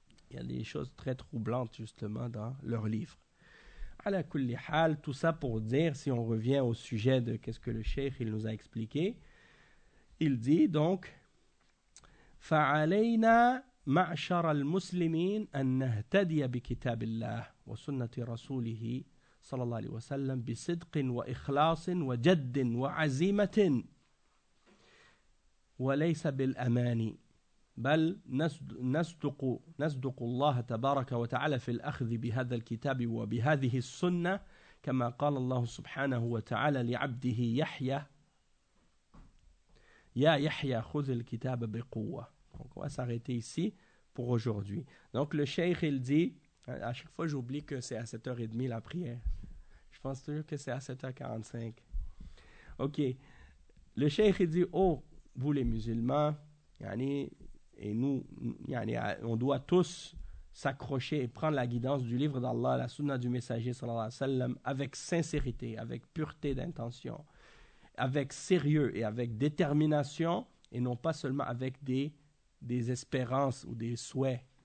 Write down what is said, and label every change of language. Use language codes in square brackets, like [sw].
[fr] Il y a des choses très troublantes, justement, dans leurs livres. À la Kullihal, tout ça pour dire, si on revient au sujet de qu'est-ce que le cheikh il nous a expliqué, il dit donc, « Fa'alayna » [ar] معشر المسلمين أن نهتدي بكتاب الله وسنة رسوله صلى الله عليه وسلم بصدق وإخلاص وجد وعزيمة وليس بالأماني بل نصدق نصدق الله تبارك وتعالى في الأخذ بهذا الكتاب وبهذه السنة كما قال الله سبحانه وتعالى لعبده يحيى يا يحيى خذ الكتاب بقوة. [fr] Donc on va s'arrêter ici pour aujourd'hui. Donc le cheikh il dit, à chaque fois j'oublie que c'est à 7h30 la prière. Je pense toujours que c'est à 7h45. Ok. Le cheikh il dit, oh vous les musulmans, yani, et nous, yani, on doit tous s'accrocher et prendre la guidance du livre d'Allah, la sunna du messager sallallahu alayhi wa sallam, avec sincérité, avec pureté d'intention, avec sérieux et avec détermination, et non pas seulement avec des espérances ou des souhaits.